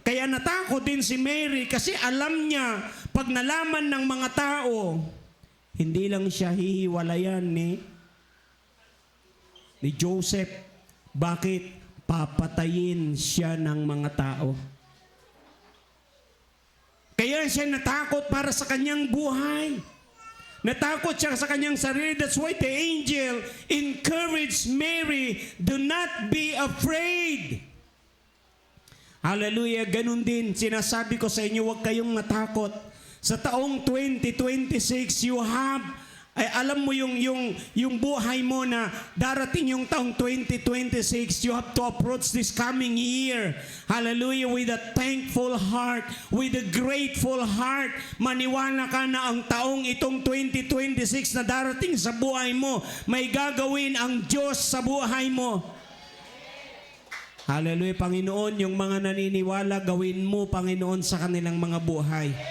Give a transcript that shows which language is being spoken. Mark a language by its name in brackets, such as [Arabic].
[Filipino] Kaya natakot din si Mary kasi alam niya, pag nalaman ng mga tao, hindi lang siya hihiwalayan ni Joseph. Bakit? Papatayin siya ng mga tao. Kaya siya natakot para sa kanyang buhay. Natakot siya sa kanyang sarili. [English] That's why the angel encouraged Mary, do not be afraid. [Filipino] Hallelujah. Ganun din, sinasabi ko sa inyo, huwag kayong matakot. Sa taong 2026, [English] you have, alam mo yung buhay mo na darating yung taong 2026, you have to approach this coming year. [Filipino] Hallelujah. [English] With a thankful heart, with a grateful heart. [Filipino] Maniwala ka na ang taong itong 2026 na darating sa buhay mo, may gagawin ang Diyos sa buhay mo. Hallelujah, Panginoon, yung mga naniniwala, gawin mo, Panginoon, sa kanilang mga buhay.